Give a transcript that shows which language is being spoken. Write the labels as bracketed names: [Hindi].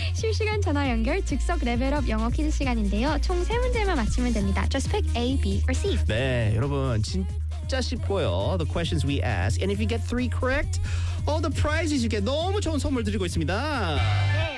[Korean] 실시간 전화 연결 즉석 레벨업 영어 퀴즈 시간인데요. 총 세 문제만 맞추면 됩니다. [English] Just pick A, B, or C. [Korean] 네, 여러분 진짜 쉽고요. [English] The questions we ask, and if you get three correct, all the prizes you get. [Korean] 너무 좋은 선물 드리고 있습니다.